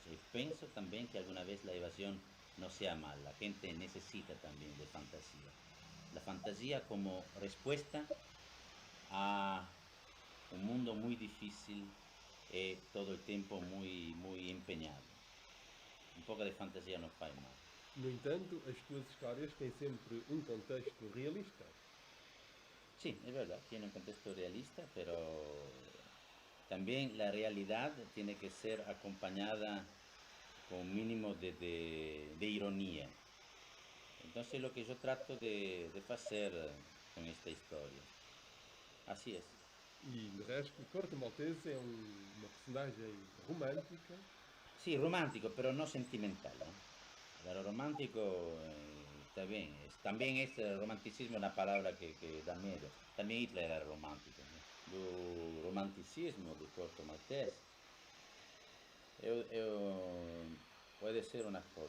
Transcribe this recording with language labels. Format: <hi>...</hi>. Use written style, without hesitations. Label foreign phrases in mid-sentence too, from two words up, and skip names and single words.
<es>Y pienso también que alguna vez la evasión no sea mal. La gente necesita también de fantasía. La fantasía como respuesta a un mundo muy difícil y todo el tiempo muy empeñado. Un poco de fantasía no faz mal.</es> <pt>No entanto, as tuas histórias têm sempre um contexto realista.</pt> <es>Sí, es verdad, tiene un contexto realista, pero también la realidad tiene que ser acompañada con un mínimo de ironía. Entonces lo que yo trato de hacer con esta historia. Así es.</es> <pt>E, de resto, Corto Maltese é uma personagem romântica.</pt> <es>Sí, romántico, pero no sentimental, ¿no? Pero romántico está bien. También es romanticismo una palabra que da miedo. También Hitler era romántico, ¿no? El romanticismo de Corto Maltese puede ser una cosa.</es>